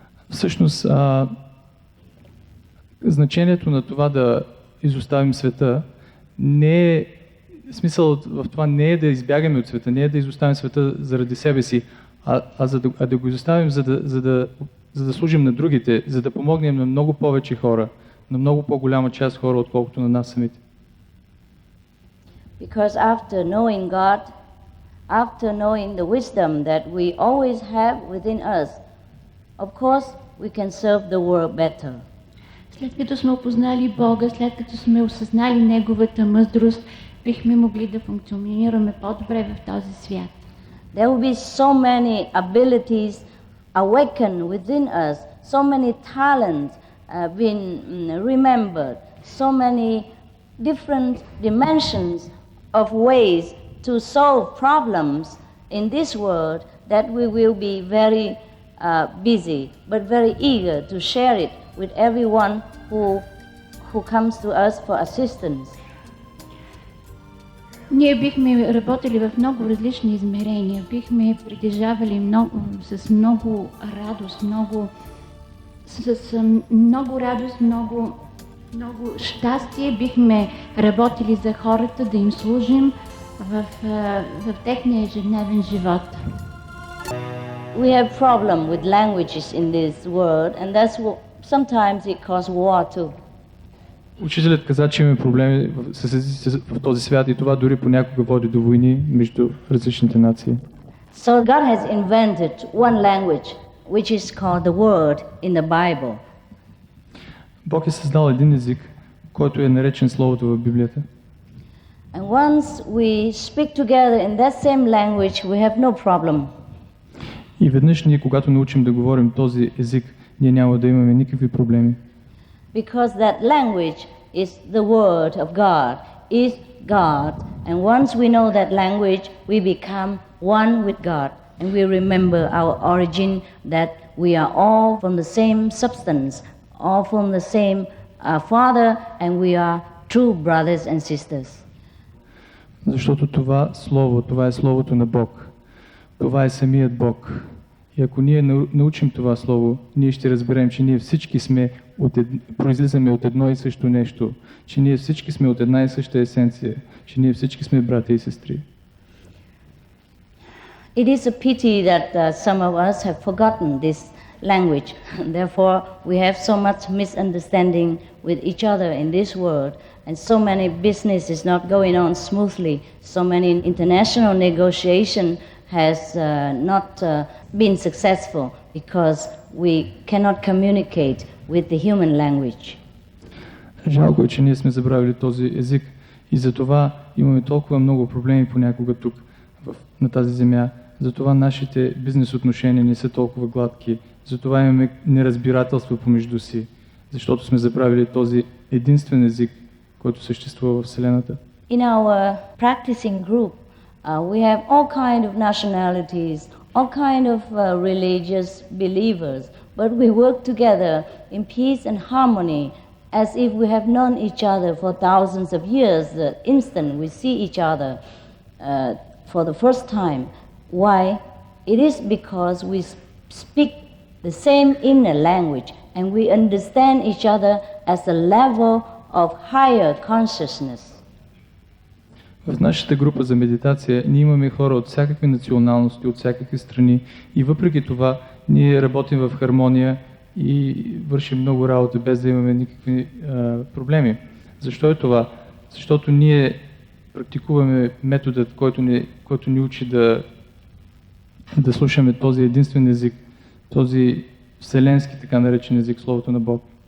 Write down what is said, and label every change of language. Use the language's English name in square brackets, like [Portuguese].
[Bulgarian] Всъщност, значението на това да изоставим света не е, смисъл в това не е да избягаме от света, не е да изоставим света заради себе си, а да го изоставим, за да служим на другите, за да помогнем на много повече хора, на много по-голяма част хора, отколкото на нас самите. [English] Because after knowing God, after knowing the wisdom that we always have within us, of course we can serve the world better. [Bulgarian] След като сме опознали Бога, след като сме осъзнали Неговата мъдрост, бихме могли да функционираме по-добре в този свят. [English] There will be so many abilities awakened within us, so many talents been remembered, so many different dimensions of ways to solve problems in this world that we will be very busy, but very eager to share it with everyone who comes to us for assistance. [Bulgarian] Ние бихме работили в много различни измерения, бихме притежавали с много радост, много щастие, бихме работили за хората, да им служим в техния ежедневен живот. [English] We have problem with languages in this world, and that's what sometimes it causes war too. [Bulgarian] Учителят каза, че имаме проблеми с езиците в този свят и това дори понякога води до войни между различните нации. [English] So God has invented one language which is called the word in the Bible. [Bulgarian] Бог е създал един език, който е наречен Словото в Библията. [English] And once we speak together in that same language, we have no problem. [Bulgarian] И веднъж ние, когато научим да говорим този език, ние няма да имаме никакви проблеми. [English] Because that language is the word of God, is God. And once we know that language, we become one with God. And we remember our origin, that we are all from the same substance, all from the same Father, and we are true brothers and sisters. [Bulgarian] Защото това Слово, това е Словото на Бог. Това е самият Бог. И ако ние научим това Слово, ние ще разберем, че ние всички произлизаме от едно и също нещо, че ние всички сме от една и съща есенция, че ние всички сме брати и сестри. [English] It is a pity that some of us have forgotten this language. Therefore, we have so much misunderstanding with each other in this world, and so many business is not going on smoothly. So many international negotiation has not been successful because we cannot communicate with the human language. [Bulgarian] Жалко е, че ние сме забравили този език и затова имаме толкова много проблеми понякога тук на тази земя. Затова нашите бизнес отношения не са толкова гладки. Затова имаме неразбирателство помежду си, защото сме забравили този единствен език, който съществува в Вселената. [English] In our practicing group, we have all kind of nationalities, all kind of religious believers, but we work together in peace and harmony as if we have known each other for thousands of years. The instant we see each other for the first time. Why? It is because we speak the same inner language and we understand each other as a level of higher consciousness. [Bulgarian] В нашата група за медитация ние имаме хора от всякакви националности, от всякакви страни и въпреки това ние работим в хармония и вършим много работа без да имаме никакви проблеми. Защо е това? Защото ние практикуваме методът, който ни учи да слушаме този единствен език, този вселенски така наречен език, Словото на Бог.